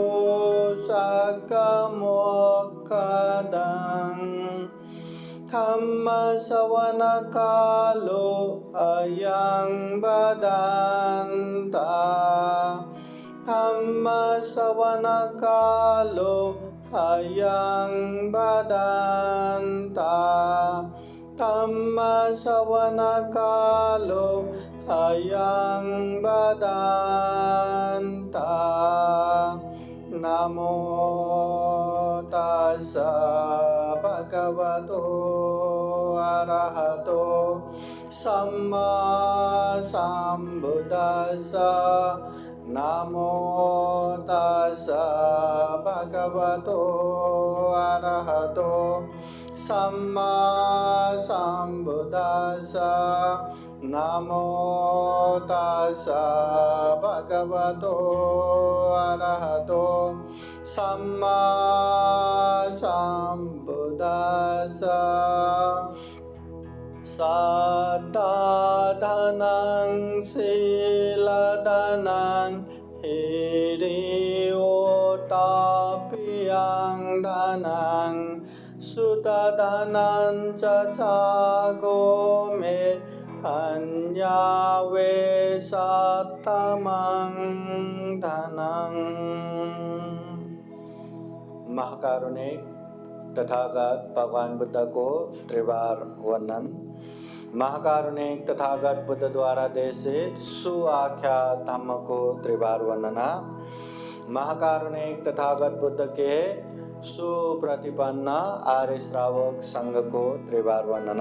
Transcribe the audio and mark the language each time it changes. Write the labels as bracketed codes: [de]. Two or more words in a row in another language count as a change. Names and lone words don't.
[pi] सकमोक्षदं धम्मश्रवणकालो अयं वदन्ता धम्मश्रवणकालो अयं वदन्ता धम्मश्रवणकालो अयं वदन्ता। नमो तस्सै भगवतो अरहतो सम्मा सम्बुद्दस्सै। नमो तस्सै भगवतो अरहतो सम्मा सम्बुद्दस्सै। नमो तस्सै भगवतो अरहतो सम्मा सम्बुद्दस्सै। सद्धाधनं शीलधनं हिरियोताप्यं धनं श्रुतधनं च छागो मे अन्यावे सत्तमं धनं। [hi] महाकारुणिक तथागत भगवान बुद्ध को त्रिवार वंदन। महाकारुणिक तथागत बुद्ध द्वारा देशित सुआख्या धम्म को त्रिवार वंदना। महाकारुणिक तथागत बुद्ध के सुप्रतिपन्न आर्य श्रावक संघ को त्रिवार वंदना।